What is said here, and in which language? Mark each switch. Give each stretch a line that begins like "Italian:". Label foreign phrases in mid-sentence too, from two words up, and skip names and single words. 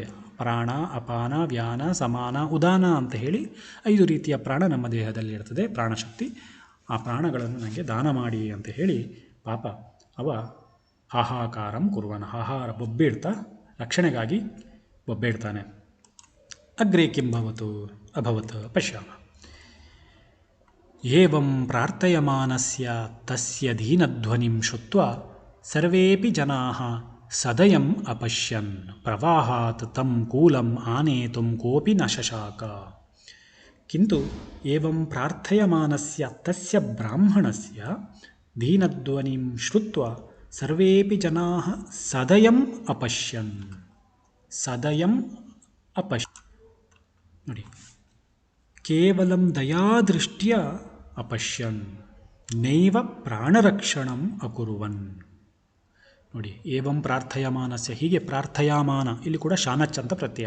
Kannada: ಪ್ರಾಣ, ಅಪಾನ, ವ್ಯಾನ, ಸಮಾನ, ಉದಾನ ಅಂತ ಹೇಳಿ 5 ರೀತಿಯ ಪ್ರಾಣ ನಮ್ಮ ದೇಹದಲ್ಲಿರ್ತದೆ, ಪ್ರಾಣಶಕ್ತಿ. ಆ ಪ್ರಾಣಗಳನ್ನು ನನಗೆ ದಾನ ಮಾಡಿ ಅಂತ ಹೇಳಿ ಪಾಪ ಅವ
Sanskrit: ಹಾಹಾಕಾರಂ ಕುರುವನ,
Kannada: ಹಾಹಾರ ಬೊಬ್ಬಿಡ್ತಾ ರಕ್ಷಣೆಗಾಗಿ ಬೊಬ್ಬಿಡ್ತಾನೆ.
Sanskrit: ಅಗ್ರೆ ಕಿಂಭವತು ಅಭವತ್ ಪಶ್ಯಾಮ. ಏವಂ ಪ್ರಾರ್ಥಯಮಾನಸ್ಯ ತಸ್ಯ ದೀನಧ್ವನಿಂ ಶ್ರುತ್ವಾ ಸರ್ವೇಪಿ ಜನಾಃ ಸದಯಂ ಅಪಶ್ಯನ್ ಪ್ರವಾಹಾತ್ ತಂ ಕೂಲಂ ಆನೇತುಂ ಕೋಪಿ ನ ಶಶಾಕ. ಕಿಂತು ಏವಂ ಪ್ರಾರ್ಥಯಮಾನಸ್ಯ ತಸ್ಯ ಬ್ರಾಹ್ಮಣಸ್ಯ ದೀನಧ್ವನಿಂ ಶ್ರುತ್ವಾ ಸರ್ವೇಪಿ ಜನಾಃ ಸದಯಂ ಅಪಶ್ಯನ್. ನೋಡಿ, ಕೇವಲಂ ದಯಾದೃಷ್ಟ್ಯ ಅಪಶ್ಯನ್ ನೈವ ಪ್ರಾಣರಕ್ಷಣಂ ಅಕುರುವನ್.
Kannada: ನೋಡಿ,
Sanskrit: ಏವಂ ಪ್ರಾರ್ಥಯಮಾನಸ್ಯ,
Kannada: ಹೀಗೆ ಪ್ರಾರ್ಥಯಾಮಾನ, ಇಲ್ಲಿ ಕೂಡ ಶಾನಚ್ ಅಂತ ಪ್ರತ್ಯಯ.